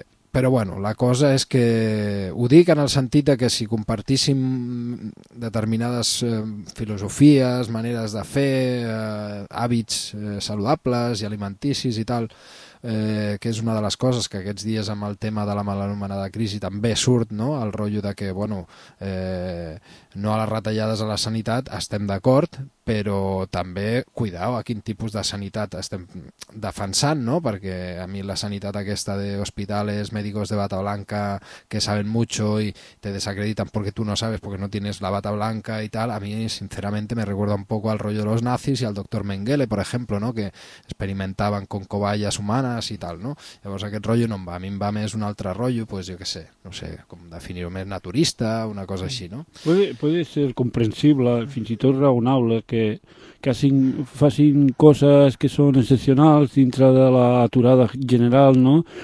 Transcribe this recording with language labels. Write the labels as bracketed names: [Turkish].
[Catalan] Però bueno, la cosa és que ho dic en el sentit de que si compartíssim determinades filosofies, maneres de fer, hàbits saludables i alimenticis i tal, que és una de les coses que aquests dies amb el tema de la mal anomenada crisi també surt, no? El rotllo de que bueno, no a les retallades a la sanitat, estem d'acord, però també cuidao a quin tipus de sanitat estem defensant, no? Perquè a mi la sanitat aquesta [Spanish] d'hospitales, médicos de bata blanca que saben mucho y te desacreditan porque tú no sabes, porque no tienes la bata blanca y tal, a mí sinceramente me recuerda un poco al rollo de los nazis y al doctor Mengele, por ejemplo, no, que experimentaban con cobayas humanas y tal, ¿no? [Catalan] Llavors aquest rotllo no em va, a mi em va més un altre rotllo, pues jo que sé, no sé com definir-ho, més naturista, una cosa així, no? [Spanish] Puede ser comprensible, [Catalan] fins i tot raonable, que facin coses que són excepcionals dintre de l'aturada general, no?